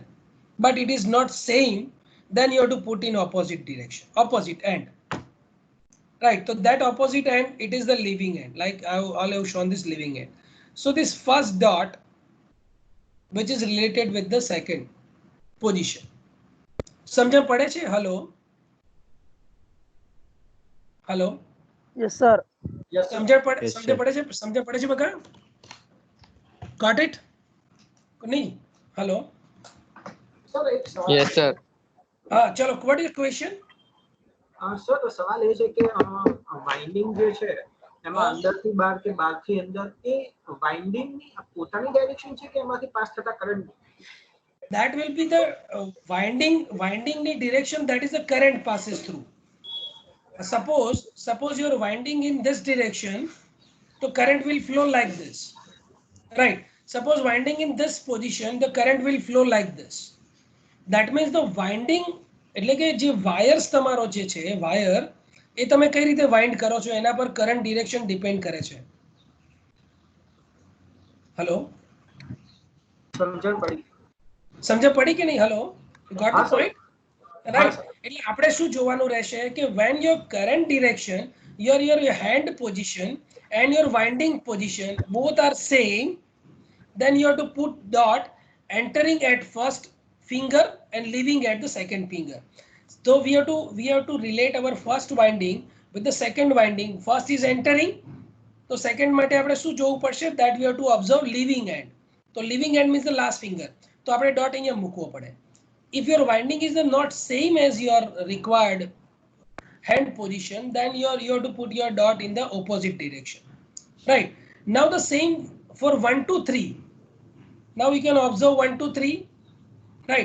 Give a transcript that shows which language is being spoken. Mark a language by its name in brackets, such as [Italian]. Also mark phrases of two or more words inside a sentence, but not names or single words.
[English] But it is not same, then you have to put in opposite direction, opposite end. Right, so that opposite end, it is the leaving end. Like I have shown this leaving end. So this first dot, which is related with the second position. [Gujarati] સમજ પડે છે? હેલો હેલો [English] Yes, sir. [Gujarati] સમજ પડે છે બકા? [English] Got it? [Gujarati] નહીં? હેલો? [English] Yes, sir. [Gujarati] હા ચાલો, [English] what is the question? [Gujarati] સર તો સવાલ એ છે કે વાઇન્ડિંગ જે છે એમાં અંદરથી બહાર કે બહારથી અંદર એ વાઇન્ડિંગ ની પોતાની ડાયરેક્શન છે કે એમાંથી પાસ થતા કરંટ? [English] That will be the winding the direction, that is the current passes through. Suppose you are winding in this direction, the current will flow like this, right? Suppose winding in this position, the current will flow like this. That means the winding, [Gujarati] એટલે કે જે વાયર્સ તમારો જે છે વાયર, એ તમે કઈ રીતે વાઇન્ડ કરો છો એના પર [English] current direction depend [Gujarati] કરે છે. હેલો, સમજ પડી કે નહીં? [English] hello, got the point, right? [Gujarati] એટલે આપણે શું જોવાનું રહેશે કે [English] when your current direction, your hand position and your winding position both are same, then you have to put dot entering at first finger and leaving at the second finger. So we have to relate our first winding with the second winding. First is entering, so second [Gujarati] માટે આપણે શું જોવું પડશે? [English] That we have to observe leaving end. So leaving end means the last finger, [Gujarati] તો આપણે dot અહીંયા મૂકવો પડે. [English] If your winding is not same as your required hand position, then you have to put your dot in the opposite direction, right? Now the same for 1 2 3. Now we can observe 1 2 3, right?